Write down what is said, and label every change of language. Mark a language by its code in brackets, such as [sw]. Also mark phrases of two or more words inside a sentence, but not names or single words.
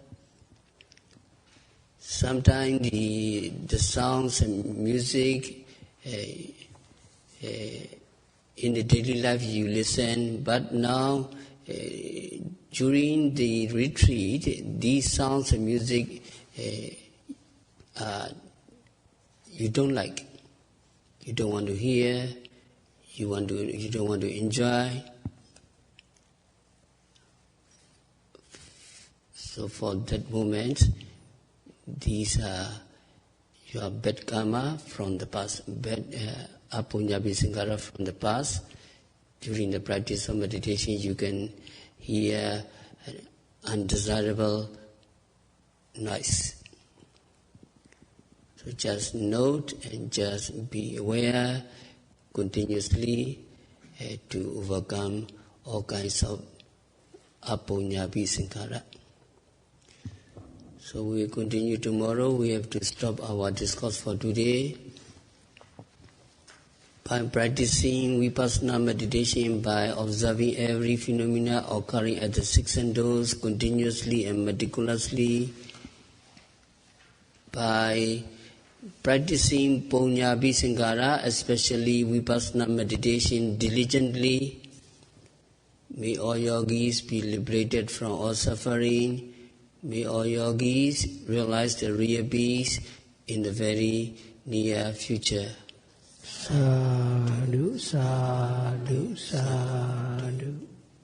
[en] Sometimes the sounds and music in the daily life you listen, but now during the retreat, these sounds and music you don't like, you don't want to hear, you don't want to enjoy. So for that moment, these are your bad karma from the past, bad [pi] apunyabi sankara [en] from the past. During the practice of meditation, you hear undesirable noise. So just note and just be aware continuously to overcome all kinds of [pi] apunyabhi sankhara. [en] So we will continue tomorrow. We have to stop our discourse for today. By practicing vipassana meditation, by observing every phenomena occurring at the six senses continuously and meticulously, by practicing [pi] punyabhi sankhara, [en] especially vipassana meditation, diligently, may all yogis be liberated from all suffering. May all yogis realize the real peace in the very near future. [pi] Sadhu, sadhu, sadhu.